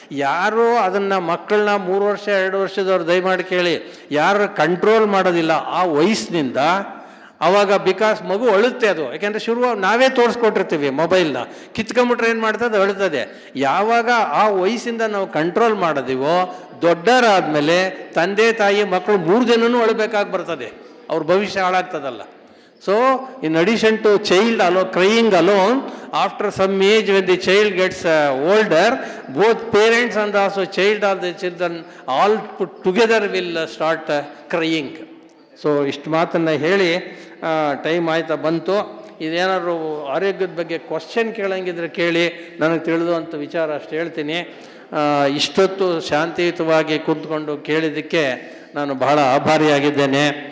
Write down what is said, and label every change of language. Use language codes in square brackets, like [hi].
[kn] ಯಾರು ಅದನ್ನು ಮಕ್ಕಳನ್ನ 3 ವರ್ಷ 2 ವರ್ಷದವ್ರು ದಯಮಾಡಿ ಕೇಳಿ, ಯಾರು ಕಂಟ್ರೋಲ್ ಮಾಡೋದಿಲ್ಲ ಆ ವಯಸ್ಸಿನಿಂದ, ಆವಾಗ ಬಿಕಾಸ್ ಮಗು ಅಳುತ್ತೆ ಅದು. ಯಾಕೆಂದರೆ ನಾವೇ ತೋರಿಸ್ಕೊಟ್ಟಿರ್ತೀವಿ ಮೊಬೈಲ್ನ, ಕಿತ್ಕೊಂಬಿಟ್ರೆ ಏನು ಮಾಡ್ತದೆ? ಅಳುತ್ತದೆ. ಯಾವಾಗ ಆ ವಯಸ್ಸಿಂದ ನಾವು ಕಂಟ್ರೋಲ್ ಮಾಡೋದಿವೋ, ದೊಡ್ಡರಾದಮೇಲೆ ತಂದೆ ತಾಯಿ ಮಕ್ಕಳು 3 ಜನನೂ ಅಳಬೇಕಾಗಿ ಬರ್ತದೆ, ಅವ್ರ ಭವಿಷ್ಯ ಹಾಳಾಗ್ತದಲ್ಲ. [en] So, in addition to crying alone, after some age when the child gets older, both parents and also child or the children all put together will start crying. [kn] So, ಇಷ್ಟು ಮಾತನ್ನು ಹೇಳಿ ಟೈಮ್ ಆಯ್ತಾ ಬಂತು. ಇದೇನಾದ್ರು ಆರೋಗ್ಯದ ಬಗ್ಗೆ ಕ್ವಶನ್ ಕೇಳಂಗಿದ್ರೆ ಕೇಳಿ, ನನಗೆ ತಿಳಿದುವಂಥ ವಿಚಾರ ಅಷ್ಟು ಹೇಳ್ತೀನಿ. ಇಷ್ಟೊತ್ತು ಶಾಂತಿಯುತವಾಗಿ ಕೂತ್ಕೊಂಡು ಕೇಳಿದ್ದಕ್ಕೆ ನಾನು ಬಹಳ ಆಭಾರಿಯಾಗಿದ್ದೇನೆ.